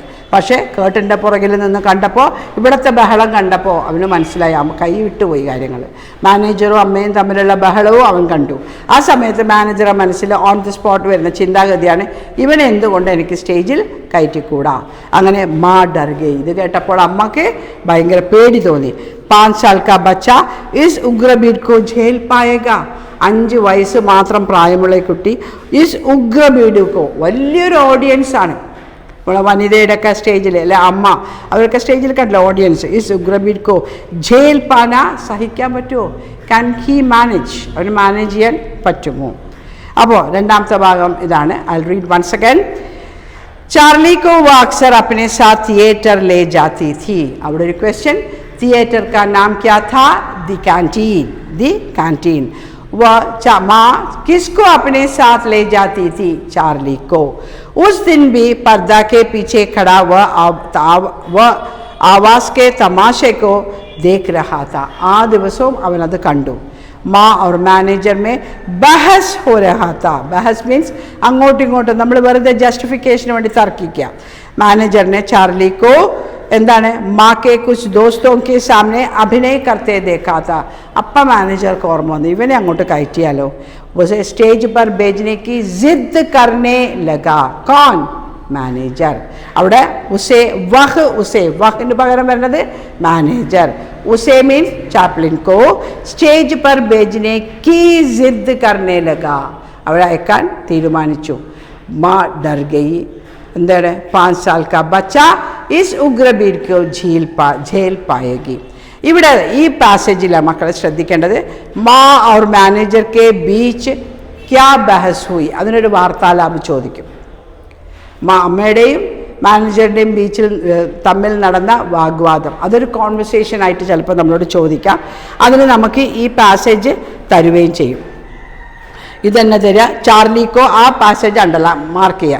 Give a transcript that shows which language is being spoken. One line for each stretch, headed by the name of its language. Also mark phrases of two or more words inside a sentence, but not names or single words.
Malayalam: പക്ഷേ കേട്ടിൻ്റെ പുറകിൽ നിന്ന് കണ്ടപ്പോൾ, ഇവിടുത്തെ ബഹളം കണ്ടപ്പോൾ അവന് മനസ്സിലായി, അമ്മ കൈ വിട്ടുപോയി കാര്യങ്ങൾ. മാനേജറും അമ്മയും തമ്മിലുള്ള ബഹളവും അവൻ കണ്ടു. ആ സമയത്ത് മാനേജറുടെ മനസ്സിൽ
English: on the spot
Malayalam: വരുന്ന ചിന്താഗതിയാണ്, ഇവനെ എന്തുകൊണ്ട് എനിക്ക് സ്റ്റേജിൽ കയറ്റിക്കൂടാ. അങ്ങനെ
Hindi: माँ डर गई,
Malayalam: ഇത് കേട്ടപ്പോൾ അമ്മക്ക് ഭയങ്കര പേടി തോന്നി.
Hindi: 5 साल का बच्चा इस उग्र भीड़ को झेल पाएगा.
Malayalam: 5 വയസ്സ് മാത്രം പ്രായമുള്ള കുട്ടി
Hindi: इस उग्र भीड़ को,
Malayalam: വലിയൊരു ഓഡിയൻസ് ആണ്. ഇവിടെ വനിതയുടെ ഒക്കെ സ്റ്റേജിൽ അല്ലെ, അമ്മ അവരൊക്കെ സ്റ്റേജിൽ കണ്ടില്ല, ഓഡിയൻസ്.
Hindi: इस उग्र भीड़ को झेल पाना,
Malayalam: സഹിക്കാൻ പറ്റുമോ?
English: can he manage,
Malayalam: അവന് മാനേജ് ചെയ്യാൻ പറ്റുമോ? അപ്പോൾ രണ്ടാമത്തെ ഭാഗം ഇതാണ്.
English: I read once again.
Hindi: चार्ली को वो अक्सर अपने साथ थिएटर ले जाती थी.
Malayalam: അവിടെ ഒരു ക്വസ്റ്റ്യൻ,
Hindi: थिएटर का नाम क्या था? दी कैंटीन. वह माँ किसको अपने साथ ले जाती थी? चार्ली को. उस दिन भी पर्दा के पीछे खड़ा वह आवाज़ के तमाशे को देख रहा था.
Malayalam: ആ ദിവസവും അവനത് കണ്ടു.
Hindi: माँ और मैनेजर में बहस हो रहा था. बहस मीन्स
Malayalam: അങ്ങോട്ടും ഇങ്ങോട്ടും നമ്മൾ വെറുതെ ജസ്റ്റിഫിക്കേഷന് വേണ്ടി തർക്കിക്കുക.
Hindi: मैनेजर ने चार्ली को എന്താണ്, माँ के कुछ दोस्तों के सामने अभिनय करते देखा था.
Malayalam: അപ്പം മാനേജർക്ക് ഓർമ്മ വന്നു, ഇവനെ അങ്ങോട്ട് കയറ്റിയാലോ.
Hindi: उसे स्टेज पर भेजने की जिद करने लगा.
Malayalam: കോൺ? മാനേജർ. അവിടെ വഹിന് പകരം വരുന്നത് മാനേജർ.
Hindi: उसे मीन्स ചാപ്ലിൻ को സ്റ്റേജ് पर भेजने की जिद करने लगा.
Malayalam: അവിടെ അയക്കാൻ തീരുമാനിച്ചു.
Hindi: माँ डर गई, എന്താണ്, 5 साल का बच्चा इस उग्र भीड़ को झेल पाएगी.
Malayalam: ഇവിടെ ഈ പാസേജിലാണ് മക്കളെ ശ്രദ്ധിക്കേണ്ടത്.
Hindi: മാ और മാനേജർ के बीच क्या बहस हुई,
Malayalam: അതിനൊരു വാർത്താലാപം ചോദിക്കും. അമ്മയുടെയും മാനേജറുടെയും ബീച്ചിൽ തമ്മിൽ നടന്ന വാഗ്വാദം, അതൊരു കോൺവെർസേഷൻ ആയിട്ട് ചിലപ്പോൾ നമ്മളോട് ചോദിക്കാം. അതിന് നമുക്ക് ഈ പാസേജ് തരുകയും ചെയ്യും. ഇതെന്നെ തരിക, ചാർലിക്കോ, ആ പാസേജ് മാർക്ക് ചെയ്യുക.